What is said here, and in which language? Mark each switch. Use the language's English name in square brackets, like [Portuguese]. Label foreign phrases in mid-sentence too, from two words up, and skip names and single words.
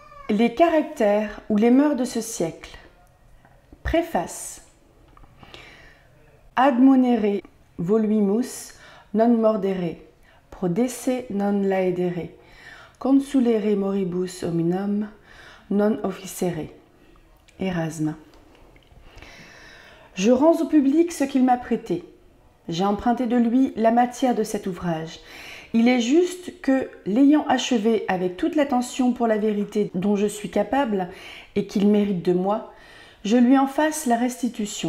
[French] Les caractères ou les mœurs de ce siècle. Préface. [Latin] Admonere voluimus non mordere, prodesse non laedere, consulere moribus hominum non officere. [French] Erasme. Je rends au public ce qu'il m'a prêté. J'ai emprunté de lui la matière de cet ouvrage. Il est juste que, l'ayant achevé avec toute l'attention pour la vérité dont je suis capable et qu'il mérite de moi, je lui en fasse la restitution.